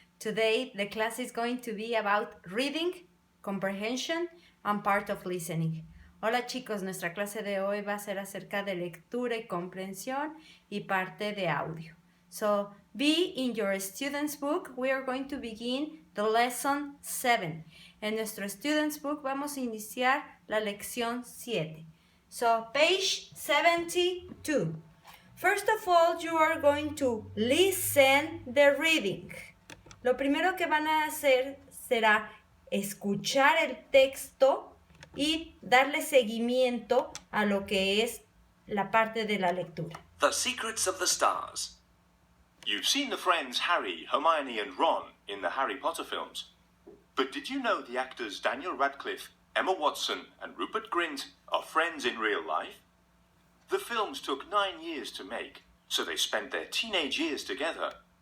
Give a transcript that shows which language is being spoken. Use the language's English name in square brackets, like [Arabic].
[English] Today the class is going to be about reading, comprehension, and part of listening. [Spanish] Hola chicos, nuestra clase de hoy va a ser acerca de lectura y comprensión y parte de audio. [English] So, be in your student's book, we are going to begin the lesson 7. [Spanish] En nuestro [English] student's book [Spanish] vamos a iniciar la lección 7. [English] So, page 72. First of all, you are going to listen the reading. [Spanish] Lo primero que van a hacer será escuchar el texto y darle seguimiento a lo que es la parte de la lectura. [English] The Secrets of the Stars. You've seen the friends Harry, Hermione and Ron in the Harry Potter films. But did you know the actors Daniel Radcliffe, Emma Watson and Rupert Grint are friends in real life? The films took 9 years to make, so they spent their teenage years together.